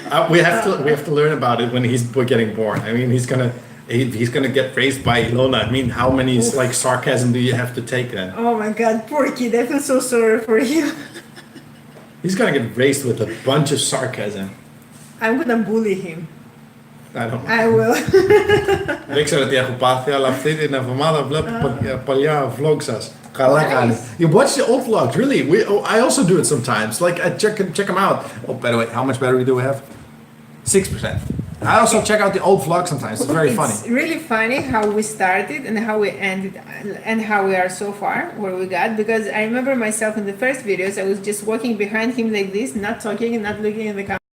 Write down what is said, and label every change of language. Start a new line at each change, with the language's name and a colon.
English: We have to learn about it when we're getting born. I mean, he's gonna get raised by Ilona. I mean, how many like sarcasm do you have to take then? Oh my God, poor kid! I feel so sorry for you. He's gonna get raised with a bunch of sarcasm. I'm gonna bully him. I don't know. I will.
Greek: Δεν ξέρω τι έχω πάθει, αλλά αυτή την εβδομάδα βλέπω παλιά vlogs σας. Καλά κάνει.
English: You watch the old vlogs, really? I also do it sometimes. Like, I check them out. Oh, by the way, how much battery do we have? 6%. I also check out the old vlogs sometimes. It's very funny. It's really funny how we started and how we ended and how we are so far where we got, because I remember myself in the first videos, I was just walking behind him like this, not talking and not looking at the camera.